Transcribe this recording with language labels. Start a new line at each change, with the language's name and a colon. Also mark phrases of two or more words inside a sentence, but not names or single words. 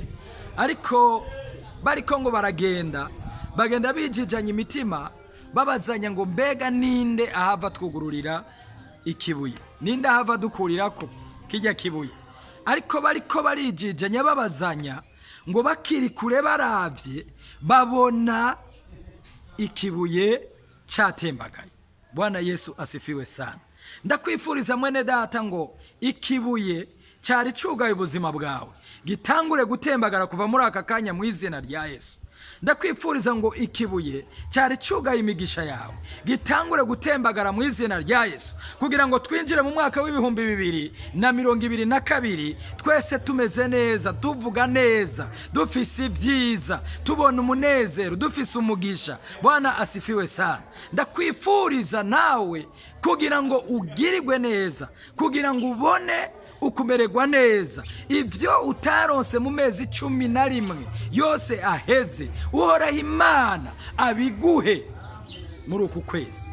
Rundi: Ariko bariko ngo bagenda bijijanye imitima, babazanya ngo mbega ninde ahava twugururira ikibuye, ninde ahava dukurirako kijya kibuye. Ariko bariko barijijanya babazanya ngo bakiri kure baravye babona ikibuye cyatembagaye.
Swahili: Bwana Yesu asifiwe sana.
Rundi: Ndakwifuriza mwene data ngo ikibuye cyari cugaye ubuzima bwawe gitangure gutembagara kuva muri aka kanya mu izina rya Yesu. Ndakwifuriza ngo ikibuye cyari cugaye imigisha yawe gitangure gutembagara mu izina rya Yesu, kugira ngo twinjire mu mwaka w'ibihumbi 2022 twese tumeze neza, tuvuga neza, dufise ibyiza, tubona umunezero, dufise umugisha.
Swahili: Bwana asifiwe sana.
Rundi: Ndakwifuriza nawe kugira ngo ugirirwe neza, kugira ngo ubone ukumererwa neza, ibyo utaronse mu mezi 11 yose aheze, uhoraho Imana abiguhe muri uku kwezi.